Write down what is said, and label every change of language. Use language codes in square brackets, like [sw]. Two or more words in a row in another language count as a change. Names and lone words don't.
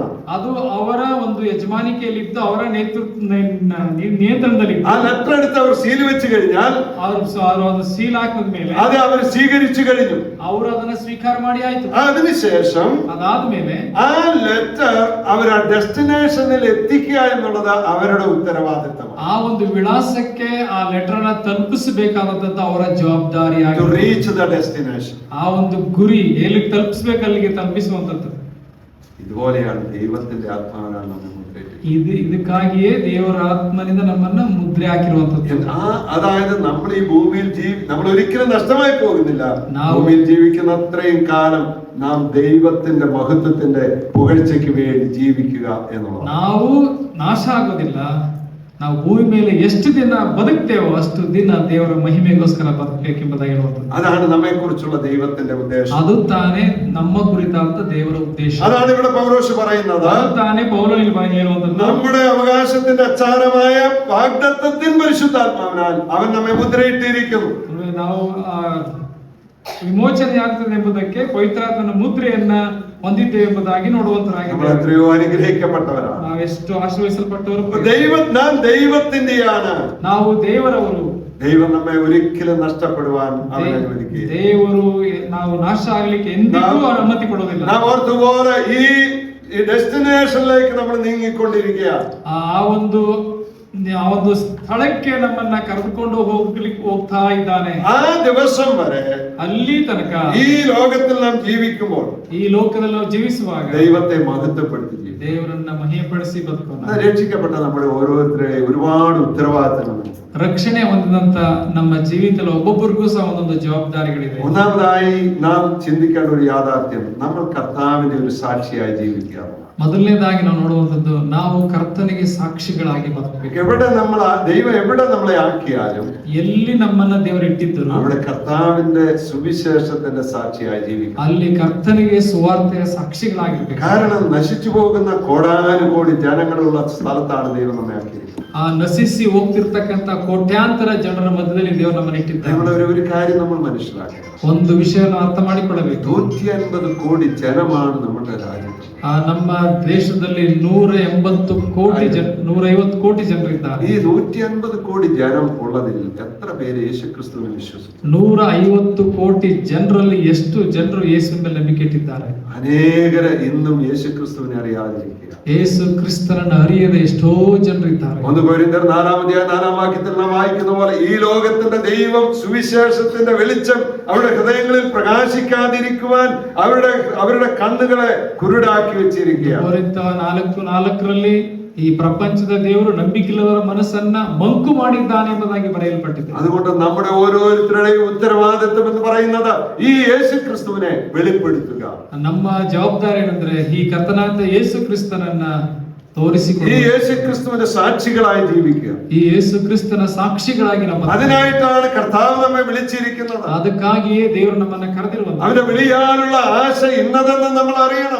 [kn] ಅದು ಅವರ ಒಂದು ಯಜಮಾನಿಕೆಯಲ್ಲಿದ್ದು ಅವರ ನಿಯಂತ್ರಣದಲ್ಲಿ. [ml] ആ ലെറ്റർ എടുത്ത് അവർ സീൽ വെച്ച് കഴിഞ്ഞാൽ, [kn] ಅವರು ಸೀಲ್ ಹಾಕಿದ ಮೇಲೆ [ml] അത് അവർ സ്വീകരിച്ചു കഴിഞ്ഞു. [kn] ಅವರು ಅದನ್ನ ಸ್ವೀಕಾರ ಮಾಡಿ ಆಯ್ತು. [ml] അതിനുശേഷം [kn] ಅದಾದ್ಮೇಲೆ [ml] ആ ലെറ്റർ അവർ ആ ഡെസ്റ്റിനേഷനിൽ എത്തിക്കുക എന്നുള്ളത് അവരുടെ ഉത്തരവാദിത്തമാണ്. [kn] ಆ ಒಂದು ವಿಳಾಸಕ್ಕೆ ಆ ಲೆಟರ್ ಅನ್ನ ತಲುಪಿಸಬೇಕಾದಂತ ಅವರ ಜವಾಬ್ದಾರಿ [en] To reach the destination. [kn] ಆ ಒಂದು ಗುರಿ ಎಲ್ಲಿ ತಲುಪಿಸಬೇಕು ಅಲ್ಲಿಗೆ ತಲುಪಿಸುವಂತದ್ದು. [ml] ഇതുപോലെയാണ് ദൈവത്തിന്റെ ആത്മാവിനാൽ നമ്മെ മുദ്രയിട്ടിരിക്കുന്നത്. [kn] ಇದಕ್ಕಾಗಿಯೇ ದೇವರ ಆತ್ಮನಿಂದ ನಮ್ಮನ್ನ ಮುದ್ರೆ ಹಾಕಿರುವಂತದ್ದು. [ml] അതായത് നമ്മൾ ഈ ഭൂമിയിൽ നമ്മൾ ഒരിക്കലും നഷ്ടമായി പോകുന്നില്ല. [kn] ನಾವು [ml] ഭൂമിയിൽ ജീവിക്കുന്ന അത്രയും കാലം നാം ദൈവത്തിന്റെ മഹത്വത്തിന്റെ പുകഴ്ചയ്ക്ക് വേണ്ടി ജീവിക്കുക എന്നുള്ളത്. [kn] ನಾವು ನಾಶ ಆಗೋದಿಲ್ಲ. ನಾವು ಭೂಮಿ ಮೇಲೆ ಎಷ್ಟು ದಿನ ಬದುಕ್ತೇವೋ ಅಷ್ಟು ದಿನ ದೇವರ ಮಹಿಮೆಗೋಸ್ಕರ ಬದುಕಬೇಕೆಂಬುದಾಗಿ ಹೇಳುವಂಥದ್ದು. [ml] അതാണ് നമ്മെ കുറിച്ചുള്ള ദൈവത്തിന്റെ ഉദ്ദേശം. [kn] ಅದು ತಾನೇ ನಮ್ಮ ಕುರಿತಾದ ದೇವರ ಉದ್ದೇಶ. [ml] അതാണ് ഇവിടെ പൗലോസ് പറയുന്നത്. [kn] ಅದು ತಾನೇ ಪೌಲನಿಗೆ ಹೇಳುವಂಥದ್ದು. [ml] നമ്മുടെ അവകാശത്തിന്റെ അച്ചാരമായ വാഗ്ദത്തത്തിൻ പരിശുദ്ധാത്മാവിനാൽ അവൻ നമ്മെ മുദ്രയിട്ടിരിക്കുന്നു. [kn] ನಾವು ವಿಮೋಚನೆ ಆಗ್ತದೆ ಎಂಬುದಕ್ಕೆ ಪವಿತ್ರಾತ್ಮನ ಮುದ್ರೆಯನ್ನ ಹೊಂದಿದ್ದೇವೆ ಎಂಬುದಾಗಿ ನೋಡುವಂತರಾಗಿದ್ದೇವೆ. [ml] എത്രയോ അനുഗ്രഹിക്കപ്പെട്ടവരാണ്. [kn] ನಾವೆಷ್ಟು ಆಶೀರ್ವದಿಸಲ್ಪಟ್ಟವರು. [ml] നാം ദൈവത്തിന്റെയാണ്. [kn] ನಾವು ದೇವರವರು. [ml] ദൈവം നമ്മെ ഒരിക്കലും നഷ്ടപ്പെടുവാൻ അവൻ അനുവദിക്കുകയില്ല. [kn] ದೇವರು ನಾವು ನಾಶ ಆಗಲಿಕ್ಕೆ ಎಂದಿಗೂ ಅನುಮತಿ ಕೊಡೋದಿಲ್ಲ. [ml] നാം ഓർത്തുപോലെ ഈ ഡെസ്റ്റിനേഷനിലേക്ക് നമ്മൾ നീങ്ങിക്കൊണ്ടിരിക്കുകയാണ്. [kn] ಆ ಒಂದು ಸ್ಥಳಕ್ಕೆ ನಮ್ಮನ್ನ ಕರೆದುಕೊಂಡು ಹೋಗ್ತಾ ಇದ್ದಾನೆ. [ml] ആ ദിവസം വരെ [kn] ಅಲ್ಲಿ ತನಕ [ml] ഈ ലോകത്തിൽ നാം ജീവിക്കുമ്പോൾ, [kn] ಈ ಲೋಕದಲ್ಲಿ ನಾವು ಜೀವಿಸುವಾಗ [ml] ദൈവത്തെ മഹത്വപ്പെടുത്തി [kn] ದೇವರನ್ನ ಮಹಿಮೆಪಡಿಸಿ ಬದುಕೋಣ. [ml] രക്ഷിക്കപ്പെട്ട നമ്മുടെ ഓരോരുത്തരെയും ഒരുപാട് ഉത്തരവാദിത്തങ്ങളുണ്ട്. [kn] ರಕ್ಷಣೆ ಹೊಂದಿದಂತ ನಮ್ಮ ಜೀವಿತದಲ್ಲಿ ಒಬ್ಬೊಬ್ಬರಿಗೂ ಸಹ ಒಂದೊಂದು ಜವಾಬ್ದಾರಿಗಳಿವೆ. [ml] ഒന്നാമതായി നാം ചിന്തിക്കേണ്ട ഒരു യാഥാർത്ഥ്യം, നമ്മൾ കർത്താവിന്റെ ഒരു സാക്ഷിയായി ജീവിക്കുക. [kn] ಮೊದಲನೇದಾಗಿ ನಾವು ನೋಡುವಂತದ್ದು, ನಾವು ಕರ್ತನಿಗೆ ಸಾಕ್ಷಿಗಳಾಗಿ ಬದುಕಬೇಕು. [ml] ദൈവം എവിടെ നമ്മളെ ആക്കിയാലും, [kn] ಎಲ್ಲಿ ನಮ್ಮನ್ನ ದೇವರು ಇಟ್ಟಿದ್ದರು [ml] അവിടെ കർത്താവിന്റെ സുവിശേഷത്തിന്റെ സാക്ഷിയായി ജീവിക്കണം. [kn] ಅಲ್ಲಿ ಕರ್ತನಿಗೆ ಸುವಾರ್ತೆಯ ಸಾಕ್ಷಿಗಳಾಗಿರ್ಬೇಕು. [ml] കാരണം നശിച്ചു പോകുന്ന കോടാനുകോടി ജനങ്ങളുള്ള സ്ഥലത്താണ് ദൈവം നമ്മെ ആക്കിയിരിക്കുന്നത്. [kn] ಆ ನಶಿಸಿ ಹೋಗ್ತಿರ್ತಕ್ಕಂತ ಕೋಟ್ಯಾಂತರ ಜನರ ಮಧ್ಯದಲ್ಲಿ ದೇವರು ನಮ್ಮನ್ನು ಇಟ್ಟಿದ್ದಾರೆ. [ml] ഒരു കാര്യം നമ്മൾ മനസ്സിലാക്കണം. [kn] ಒಂದು ವಿಷಯವನ್ನು ಅರ್ಥ ಮಾಡಿಕೊಳ್ಳಬೇಕು. [ml] 150 കോടി ജനമാണ് നമ്മുടെ രാജ്യത്ത്. [kn] ನಮ್ಮ ದೇಶದಲ್ಲಿ 150 ಕೋಟಿ ಜನರಿದ್ದಾರೆ. [ml] ഈ 150 കോടി ജനം ഉള്ളതിൽ എത്ര പേര് യേശുക്രിസ്തുവിനെ വിശ്വസിച്ചു? [kn] 150 ಕೋಟಿ ಜನರಲ್ಲಿ ಎಷ್ಟು ಜನರು ಯೇಸುವಿನ ಮೇಲೆ ನಂಬಿಕೆ ಇಟ್ಟಿದ್ದಾರೆ? [ml] അനേകര് ഇന്നും യേശുക്രിസ്തുവിനെ അറിയാതിരിക്കുക. [kn] ಯೇಸು ಕ್ರಿಸ್ತನನ್ನು ಅರಿಯದ ಎಷ್ಟೋ ಜನರಿದ್ದಾರೆ. [ml] 1 കൊരിന്ത്യർ 4-ാം വാക്യത്തിൽ നാം വായിക്കുന്ന പോലെ ഈ ലോകത്തിന്റെ ദൈവം സുവിശേഷത്തിന്റെ വെളിച്ചം അവരുടെ ഹൃദയങ്ങളിൽ പ്രകാശിക്കാതിരിക്കുവാൻ അവരുടെ കണ്ണുകളെ കുരുടാക്കി വെച്ചിരിക്കുകയാണ്. [kn] 4:4 ಈ ಪ್ರಪಂಚದ ದೇವರು ನಂಬಿಕೆಯಿಲ್ಲದವರ ಮನಸ್ಸನ್ನ ಮಂಕು ಮಾಡಿದ್ದಾನೆ ಎಂಬುದಾಗಿ ಬರೆಯಲ್ಪಟ್ಟಿದೆ. [ml] അതുകൊണ്ട് നമ്മുടെ ഓരോരുത്തരുടെയും ഉത്തരവാദിത്വം എന്ന് പറയുന്നത് ഈ യേശുക്രിസ്തുവിനെ വെളിപ്പെടുത്തുക. [kn] ನಮ್ಮ ಜವಾಬ್ದಾರಿ ಏನಂದ್ರೆ ಈ ಕರ್ತನಾದ ಯೇಸು ಕ್ರಿಸ್ತನನ್ನ ತೋರಿಸಿಕೊಂಡು [ml] ഈ യേശുക്രിസ്തുവിന്റെ സാക്ഷികളായി ജീവിക്കുക. [kn] ಈ ಯೇಸು ಕ್ರಿಸ್ತನ ಸಾಕ್ಷಿಗಳಾಗಿ ನಮ್ಮ [ml] അതിനായിട്ടാണ് കർത്താവ് നമ്മെ വിളിച്ചിരിക്കുന്നത്. [kn] ಅದಕ್ಕಾಗಿಯೇ ದೇವರು ನಮ್ಮನ್ನ ಕರೆದಿರುವಂತ [ml] അവന്റെ വിളിയാനുള്ള ആശ ഇന്നതെന്ന് നമ്മൾ അറിയണം.